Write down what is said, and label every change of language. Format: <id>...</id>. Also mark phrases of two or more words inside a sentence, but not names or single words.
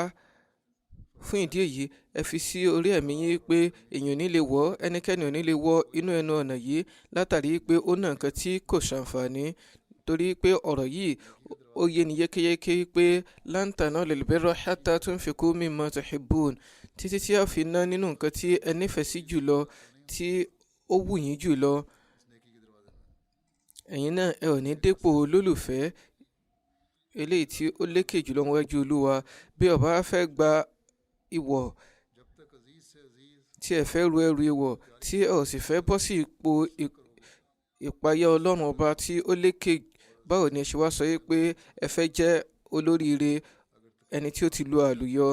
<yo>Fún ìdí èyí ẹ fi sí orí ẹ̀mí yín pé èèyàn ò ní lè wọ̀, ẹnikẹ́ni ò ní lè wọ inú ẹnu ọ̀nà yìí látàrí pé ó ná nǹkan tí kò ṣàǹfààní, torí pé ọ̀rọ̀ yìí ó yé ni yékéyéké pé</yo> <ar>لن تنالوا البر حتى تنفقوا مما تحبون,</ar> <yo>títí tí a fi ná nínú nǹkan tí ẹ nífẹ̀ẹ́ sí jùlọ, tí ó wù yín jùlọ. Ẹ̀yin náà ẹ ò ní dépò olólùfẹ́ eléyìí tí ó lékè jùlọ níwájú Olúwa. Bí ó bá fẹ́ gba ìwọ̀ tí ẹ fẹ́ ru ẹrù ìwọ̀ tí ẹ ò sì fẹ́ bọ́ sí ipò ìpayà Ọlọ́run ọba tí ó lékè, báwo ni ẹ ṣe wá sọ pé ẹ fẹ́ jẹ́ olóríire, ẹni tí ó ti lu àlùyọ?</yo>